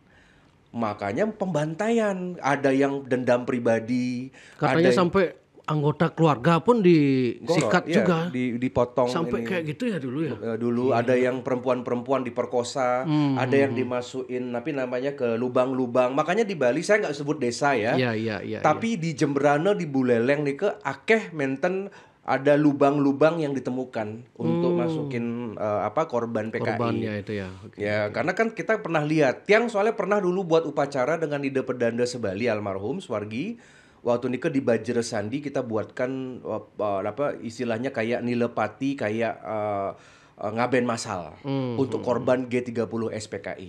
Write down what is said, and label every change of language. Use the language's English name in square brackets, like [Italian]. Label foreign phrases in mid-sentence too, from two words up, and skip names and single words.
[Indonesian] Makanya pembantaian, ada yang dendam pribadi, Katanya ada sampai anggota keluarga pun disikat iya, juga. dipotong Sampai ini. kayak gitu ya dulu ya. Dulu ada yang perempuan-perempuan diperkosa, ada yang dimasukin namanya ke lubang-lubang. Makanya di Bali saya nggak sebut desa ya. Iya. Tapi di Jembrana di Buleleng nih [Balinese] akeh menten [Indonesian] ada lubang-lubang yang ditemukan untuk masukin korban PKI. Korbannya itu ya. Oke. Ya, karena kan kita pernah lihat, tiang soalnya pernah dulu buat upacara dengan Ide Pedanda Sebali almarhum Swargi. Waktu Nike di Bajresandi kita buatkan istilahnya kayak nilepati kayak ngaben masal untuk korban G30 SPKI.